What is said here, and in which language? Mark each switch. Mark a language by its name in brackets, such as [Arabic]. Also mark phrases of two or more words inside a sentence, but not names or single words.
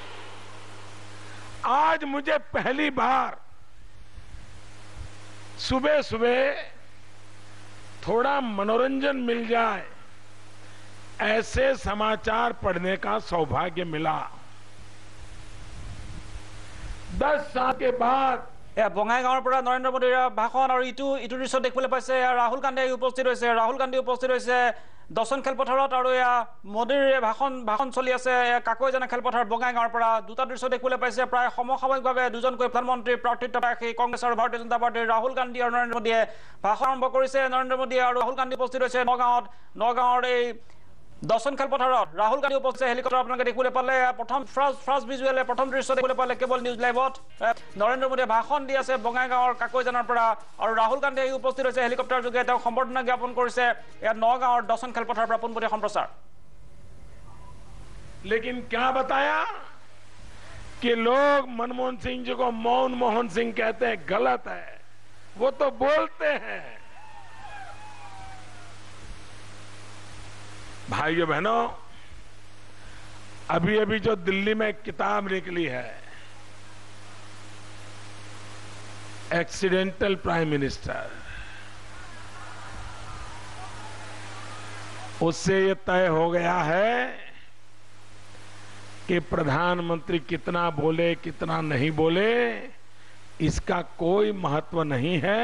[Hindi] आज मुझे पहली बार सुबह सुबह थोड़ा मनोरंजन मिल जाए ऐसे समाचार पढ़ने का सौभाग्य मिला। 10 साल के बाद [Assamese] বঙাইগাঁৱৰ পৰা নৰেন্দ্ৰ মোদীৰ ভাষণ আৰু ইটো দৃশ্য দেখিবলৈ পাইছে। ৰাহুল গান্ধী উপস্থিত হৈছে দৰ্শন খেলপথাৰত আৰু মোদীৰ ভাষণ চলি আছে কাকৈজানা খেলপথাৰ বঙাইগাঁৱৰ পৰা। দুটা দৃশ্য দেখিবলৈ পাইছে। প্ৰায় সমসাময়িকভাৱে দুজনকৈ প্ৰধানমন্ত্ৰী প্ৰাৰ্থিত্ব ৰাখি কংগ্ৰেছ আৰু ভাৰতীয় জনতা পাৰ্টীৰ ৰাহুল গান্ধী আৰু নৰেন্দ্ৰ মোদীয়ে ভাষণ আৰম্ভ কৰিছে। নৰেন্দ্ৰ মোদী আৰু ৰাহুল গান্ধী উপস্থিত হৈছে নগাঁৱৰ এই দৰ্শন খেলপথাৰত। ৰাহুল গান্ধী উপস্থিত হেলিকপ্টাৰ আপোনালোকে দেখিবলৈ পালে। প্ৰথম [English] first visual [Assamese] প্ৰথম দৃশ্য দেখিবলৈ পালে কেৱল নিউজ লাইভত। নৰেন্দ্ৰ মোদীয়ে ভাষণ দি আছে বঙাইগাঁৱৰ কাকৈজানাৰ পৰা আৰু ৰাহুল গান্ধী উপস্থিত হৈছে হেলিকপ্টাৰ যোগে। তেওঁ সম্বৰ্ধনা জ্ঞাপন কৰিছে ইয়াত নগাঁৱৰ দৰ্শন খেলপথাৰৰ পৰা পোনপটীয়া সম্প্ৰচাৰ। [Hindi] लेकिन क्या बताया कि लोग मनमोहन सिंह जी को मौन मोहन सिंह कहते हैं, गलत है। वो तो बोलते हैं। भाइयों बहनों, अभी अभी जो दिल्ली में किताब निकली है एक्सीडेंटल प्राइम मिनिस्टर, उससे ये तय हो गया है कि प्रधानमंत्री कितना बोले कितना नहीं बोले इसका कोई महत्व नहीं है।